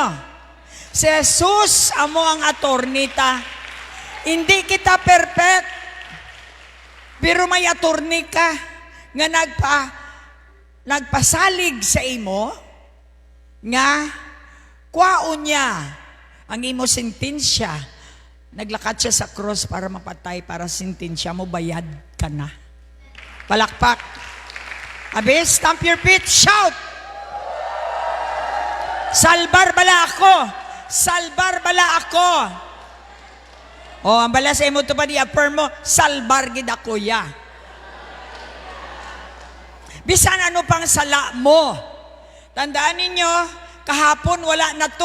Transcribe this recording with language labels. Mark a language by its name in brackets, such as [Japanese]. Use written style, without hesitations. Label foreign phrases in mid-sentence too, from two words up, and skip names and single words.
[Hiligaynon] Si Jesus, amo ang attorney ta. Hindi kita perfect. Pero may attorney ka nga nagpasalig sa imo nga kwaon niya ang imo sentensya. Naglakad siya sa cross para mapatay, para sentensya mo, bayad ka na. Palakpak. [English] Abi, stamp your feet, shout! [Hiligaynon] Salbar bala ako! Salbar bala ako! O, ang bala sa imo to pa di-affirm mo, salbar gid ako ya. Bisan ano pang sala mo. Tandaan ninyo, kahapon wala na to.